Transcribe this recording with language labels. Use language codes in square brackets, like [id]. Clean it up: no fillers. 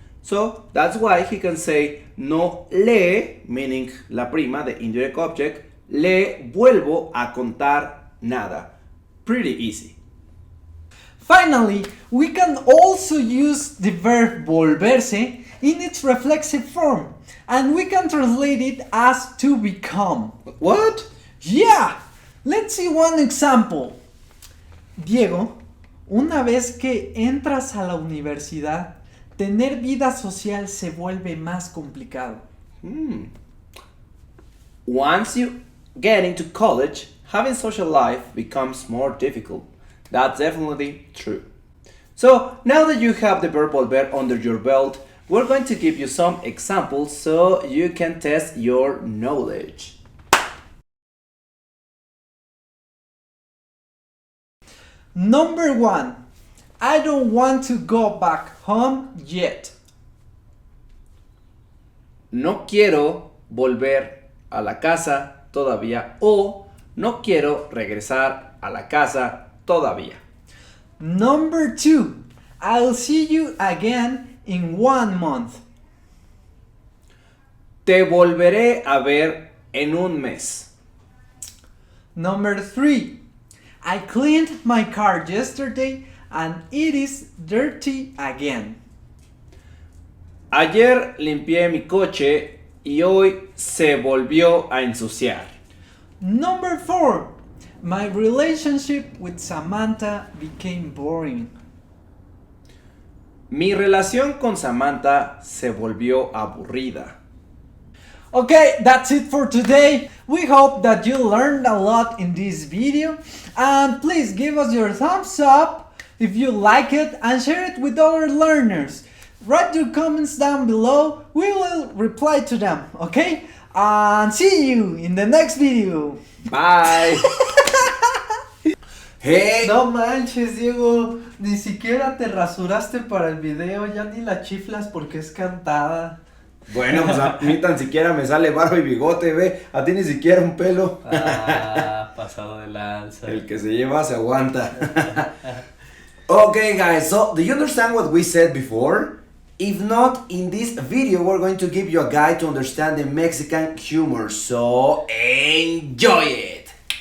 [en] So that's why he can say [es] no le, [en] meaning la prima, the indirect object, [es] le vuelvo a contar nada. [en] Pretty easy. Finally, we can also use the verb volverse in its reflexive form, and we can translate it as to become. What? Yeah! Let's see one example. [es] Diego, una vez que entras a la universidad, tener vida social se vuelve más complicado. [en] Once you get into college, having social life becomes more difficult. That's definitely true. So now that you have the verb volver under your belt, we're going to give you some examples so you can test your knowledge. Number 1. I don't want to go back home yet. [es] No quiero volver a la casa todavía, o no quiero regresar a la casa todavía. [en] Number 2. I'll see you again in 1 month. [es] Te volveré a ver en un mes. [en] Number 3. I cleaned my car yesterday and it is dirty again. [es] Ayer limpié mi coche y hoy se volvió a ensuciar. [en] Number 4. My relationship with Samantha became boring. [es] Mi relación con Samantha se volvió aburrida. [en] Okay, that's it for today. We hope that you learned a lot in this video, and please give us your thumbs up if you like it and share it with other learners. Write your comments down below, we will reply to them, okay? And see you in the next video. Bye. Hey. [es] No manches, Diego, ni siquiera te rasuraste para el video, ya ni la chiflas porque es cantada. Bueno, pues a mí tan siquiera me sale barba y bigote, ve. A ti ni siquiera un pelo. Ah, pasado de lanza. El que se lleva se aguanta. [en] Okay, guys, so do you understand what we said before? If not, in this video we're going to give you a guide to understand the Mexican humor, so enjoy it!